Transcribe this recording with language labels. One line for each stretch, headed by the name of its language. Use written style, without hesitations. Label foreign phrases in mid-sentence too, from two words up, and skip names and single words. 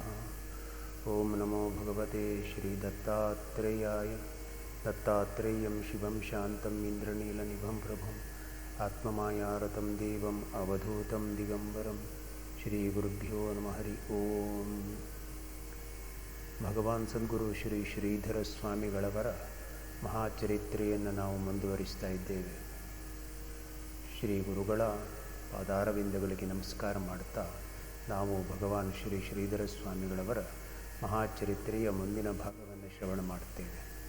Sanskrit: ओम नमो भगवते श्रीदत्तात्रेयाय। दत्तात्रेयं शिवं शान्तम् इन्द्रनीलनिभं प्रभुम् आत्ममायारतं देवम् अवधूतं दिगम्बरं। श्रीगुरुभ्यो नमः हरि ओम।
Kannada: ಭಗವಾನ್ ಸದ್ಗುರು ಶ್ರೀ ಶ್ರೀಧರ ಸ್ವಾಮಿಗಳವರ ಮಹಾಚರಿತ್ರೆಯನ್ನು ನಾವು ಮುಂದುವರಿಸ್ತಾ ಇದ್ದೇವೆ. ಶ್ರೀ ಗುರುಗಳ ಪಾದಾರವಿಂದಗಳಿಗೆ ನಮಸ್ಕಾರ ಮಾಡುತ್ತಾ ನಾವು ಭಗವಾನ್ ಶ್ರೀ ಶ್ರೀಧರ ಸ್ವಾಮಿಗಳವರ ಮಹಾಚರಿತ್ರೆಯ ಮುಂದಿನ ಭಾಗವನ್ನು ಶ್ರವಣ ಮಾಡುತ್ತೇವೆ.